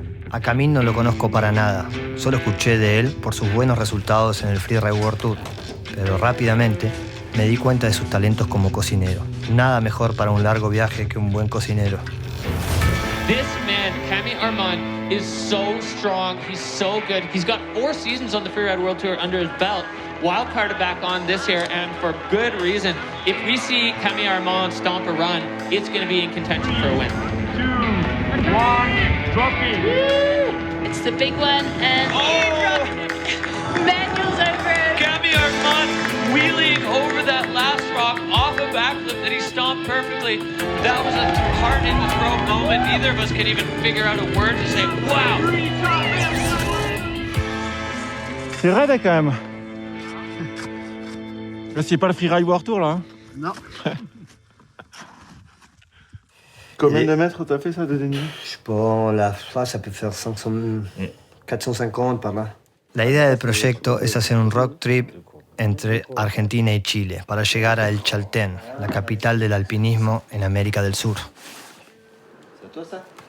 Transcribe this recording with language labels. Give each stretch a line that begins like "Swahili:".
Spanish: A Camille no lo conozco para nada, solo escuché de él por sus buenos resultados en el Freeride World Tour, pero rápidamente me di cuenta de sus talentos como cocinero. Nada mejor para un largo viaje que un buen cocinero.
English: This man, Camille Armand, is so strong. He's so good. He's got 4 seasons on the Freeride World Tour under his belt. Wildcarded back on this year, and for good reason. If we see Camille Armand stomp a run, it's going to be in contention for a win. 2, 1, dropping. It's the big one, and Manuel's over. Camille Armand wheeling over that last rock off a backflip that he stomped perfectly. That was a heart in the throat moment. Neither of us could even figure out a word to say, wow.
French: C'est raide quand même. Là, c'est pas le Freeride World Tour là. Hein. Non. Combien de mètres t'as fait ça de dénivelé? Je sais pas, la phase, ça peut faire 450 par là.
Spanish: La idea del proyecto es hacer un road trip entre Argentina y Chile para llegar a El Chaltén, la capital del alpinismo en América del Sur.
French: C'est toi ça?